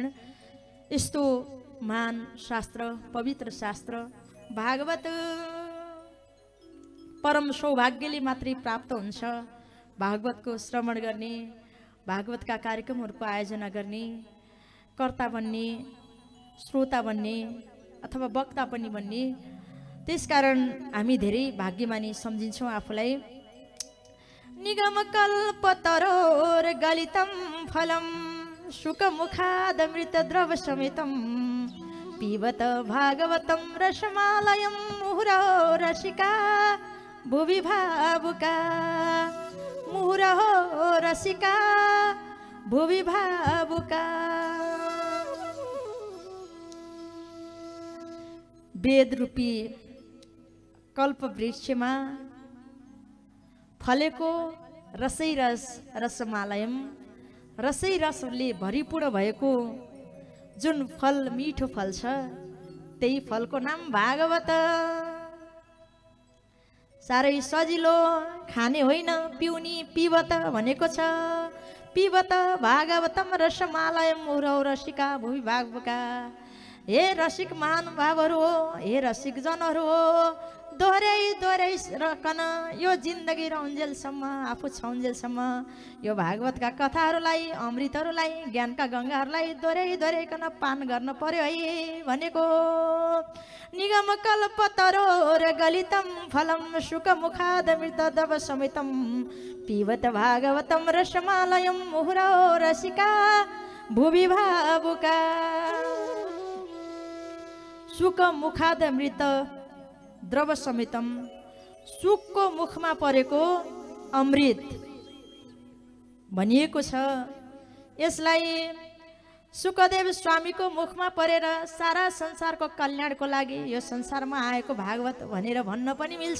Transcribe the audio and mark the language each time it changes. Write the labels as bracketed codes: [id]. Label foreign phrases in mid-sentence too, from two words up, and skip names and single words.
[ne] यस्तो महान शास्त्र, पवित्र शास्त्र भागवत परम सौभाग्यले मात्रै प्राप्त हुन्छ। भागवतको श्रवण गर्ने, भागवतका कार्यक्रमहरूको आयोजना गर्ने, कर्ता बन्ने, श्रोता बन्ने अथवा वक्ता पनि बन्ने। त्यसकारण हामी धेरै भाग्यमानी सम्झिन्छौँ आफूलाई। [sa] निगम कल्पतरोर गलितम फलम शुकमुखादमृत द्रव समेतम पिबत भागवतम रसमालयम मुहुरहो रसिका भुवि भावुका मुहुरहो रसिका भुवि भावुका। [ne] वेद रूपी कल्प वृक्षमा फलेको रसै रस रसमालयम, रसै रसले भरिपूर्ण भएको जुन फल, मिठो फल छ, त्यही फलको नाम भागवत। साह्रै सजिलो खाने होइन पिउनी पिबत भनेको छ। [sa] पिबत भागवतम रसमालयम मुहुरौ रसिका भुवि भागवका। [ne] हे रसिक महानुभावहरू हो, हे रसिक जनहरू हो, दोहोऱ्याइ दोहोऱ्याइ रकन यो जिन्दगी रहन्जेलसम्म आफू छन्जेलसम्म यो भागवतका कथाहरूलाई अमृतहरूलाई ज्ञानका गङ्गाहरूलाई दोहोऱ्याइ दोहोऱ्याइकन पान गर्न पर्यो है भनेको। [sa] निगम कल्पतरो र गलितम फलम सुख मुखादमृत दव समेतम पिबत भागवतम रसमालयम मुहुरौ रसिका भुवि भावुका। सुख मुखादमृत द्रव समेतम, [ne] सुखको मुखमा परेको अमृत भनिएको छ। यसलाई सुखदेव स्वामीको मुखमा परेर सारा संसारको कल्याणको लागि यो संसारमा आएको भागवत भनेर भन्न पनि मिल्छ।